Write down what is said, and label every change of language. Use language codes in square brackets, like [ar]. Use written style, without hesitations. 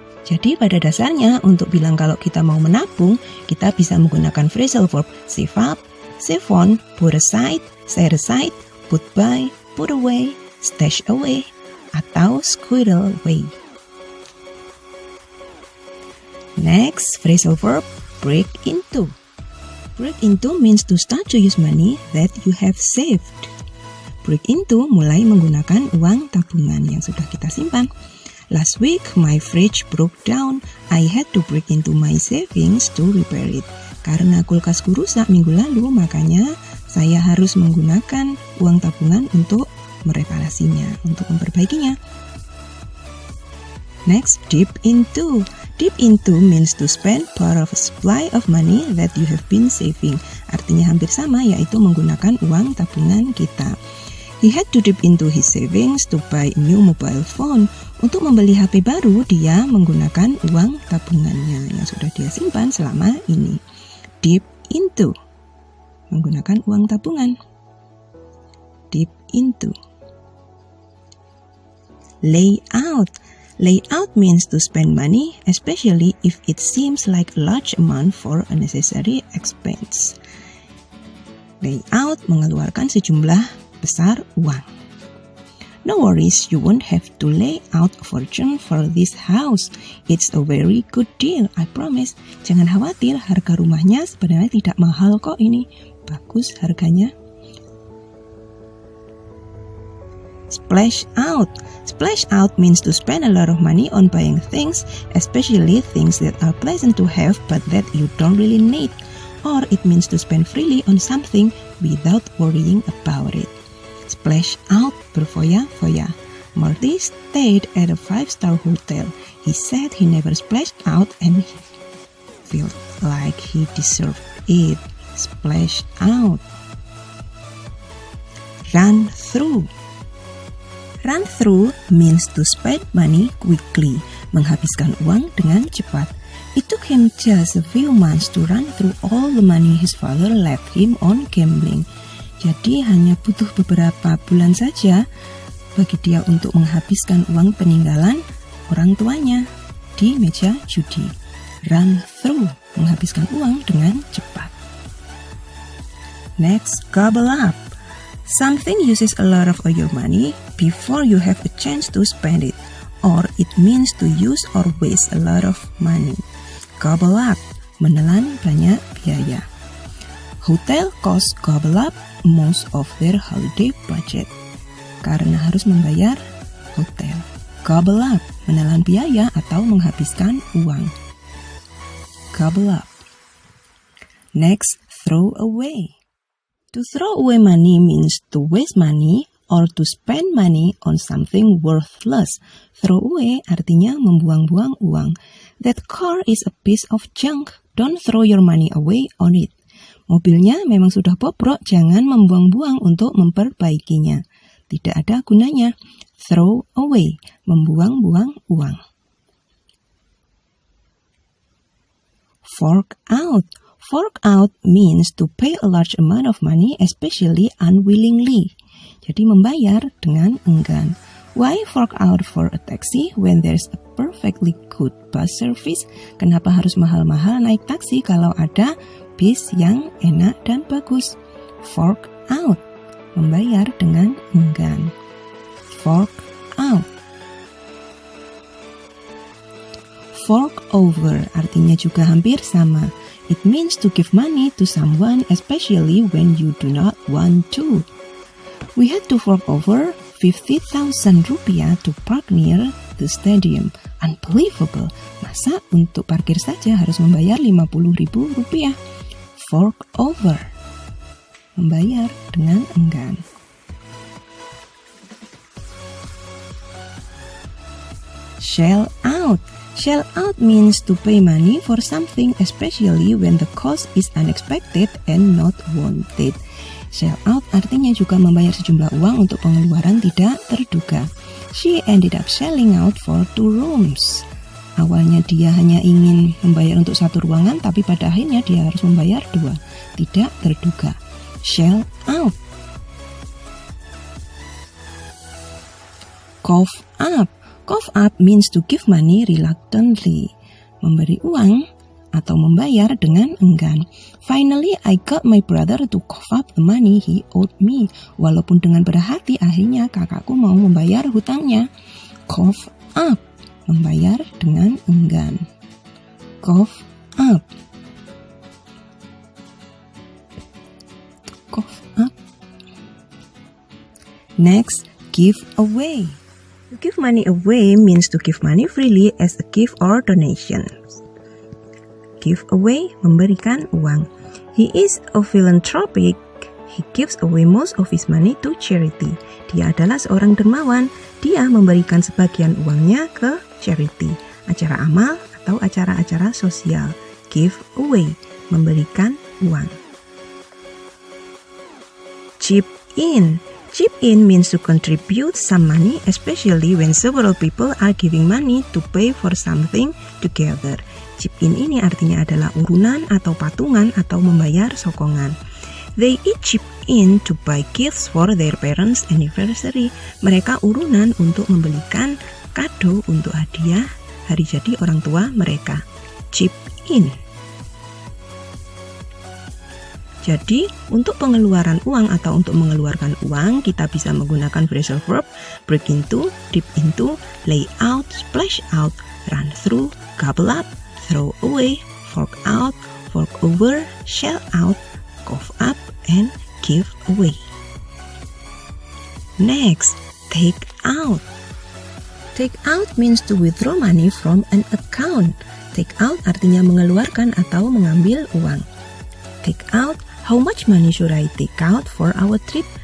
[id] Jadi pada dasarnya untuk bilang kalau kita mau menabung, kita bisa menggunakan phrasal verb save up, save on, put aside, set aside, put by, put away, stash away, atau squirrel away. [en] Next, phrasal verb break into. Break into means to start to use money that you have saved. [id] Break into mulai menggunakan uang tabungan yang sudah kita simpan. [en] Last week, my fridge broke down. I had to break into my savings to repair it. [id] Karena kulkasku rusak minggu lalu, makanya saya harus menggunakan uang tabungan untuk mereparasinya, untuk memperbaikinya. [en] Next, dip into. Dip into means to spend part of a supply of money that you have been saving. [id] Artinya hampir sama, yaitu menggunakan uang tabungan kita. [en] He had to dip into his savings to buy a new mobile phone. [id] Untuk membeli HP baru, dia menggunakan uang tabungannya yang sudah dia simpan selama ini. Dip into. Menggunakan uang tabungan. Dip into. [en] Lay out. Lay out means to spend money, especially if it seems like a large amount for a necessary expense. [id] Lay out mengeluarkan sejumlah besar uang. [en] No worries, you won't have to lay out a fortune for this house. It's a very good deal, I promise. [id] Jangan khawatir, harga rumahnya sebenarnya tidak mahal kok ini. Bagus harganya. [en] Splash out. Splash out means to spend a lot of money on buying things, especially things that are pleasant to have but that you don't really need. Or it means to spend freely on something without worrying about it. Splash out berfoya-foya. Marty stayed at a 5-star hotel. He said he never splashed out and he felt like he deserved it. Splash out. Run through. Run through means to spend money quickly, [id] menghabiskan uang dengan cepat. [en] It took him just a few months to run through all the money his father left him on gambling. [id] Jadi hanya butuh beberapa bulan saja bagi dia untuk menghabiskan uang peninggalan orang tuanya di meja judi. Run through, menghabiskan uang dengan cepat. [en] Next, gobble up. Something uses a lot of your money before you have a chance to spend it, or it means to use or waste a lot of money. Gobble up, [id] menelan banyak biaya. [en] Hotel costs gobble up most of their holiday budget [id] karena harus membayar hotel. Gobble up, menelan biaya atau menghabiskan uang. Gobble up. [en] Next, throw away. To throw away money means to waste money or to spend money on something worthless. Throw away [id] artinya membuang-buang uang. [en] That car is a piece of junk. Don't throw your money away on it. [id] Mobilnya memang sudah bobrok, jangan membuang-buang untuk memperbaikinya. Tidak ada gunanya. Throw away, membuang-buang uang. [en] Fork out. Fork out means to pay a large amount of money, especially unwillingly. [id] Jadi membayar dengan enggan. [en] Why fork out for a taxi when there's a perfectly good bus service? [id] Kenapa harus mahal-mahal naik taksi kalau ada bis yang enak dan bagus? Fork out, membayar dengan enggan. Fork out. Fork over artinya juga hampir sama. [en] It means to give money to someone, especially when you do not want to. We had to fork over 50,000 rupiah to park near the stadium. Unbelievable. [id] Masa untuk parkir saja harus membayar 50.000 rupiah? Fork over, membayar dengan enggan. [en] Shell out. Shell out means to pay money for something, especially when the cost is unexpected and not wanted. [id] Shell out artinya juga membayar sejumlah uang untuk pengeluaran tidak terduga. [en] She ended up shelling out for 2 rooms. [id] Awalnya dia hanya ingin membayar untuk 1 ruangan, tapi pada akhirnya dia harus membayar 2. Tidak terduga. Shell out. [en] Cough up. Cough up means to give money reluctantly. [id] Memberi uang atau membayar dengan enggan. [en] Finally, I got my brother to cough up the money he owed me. [id] Walaupun dengan berat hati, akhirnya kakakku mau membayar hutangnya. Cough up, membayar dengan enggan. [en] Cough up. Cough up. Next, give away. To give money away means to give money freely as a gift or donation. Give away, [id] memberikan uang. [en] He is a philanthropic. He gives away most of his money to charity. [id] Dia adalah seorang dermawan. Dia memberikan sebagian uangnya ke charity, acara amal atau acara-acara sosial. Give away, memberikan uang. [en] Chip in. Chip in means to contribute some money, especially when several people are giving money to pay for something together. [id] Chip in ini artinya adalah urunan atau patungan atau membayar sokongan. [en] They each chip in to buy gifts for their parents' anniversary. [id] Mereka urunan untuk membelikan kado untuk hadiah hari jadi orang tua mereka. Chip in. Jadi, untuk pengeluaran uang atau untuk mengeluarkan uang, kita bisa menggunakan phrasal verb break into, dip into, lay out, splash out, run through, gobble up, throw away, fork out, fork over, shell out, cough up, and give away. [en] Next, take out. Take out means to withdraw money from an account. [id] Take out artinya mengeluarkan atau mengambil uang. [en] Take out, how much money should I take out for our trip?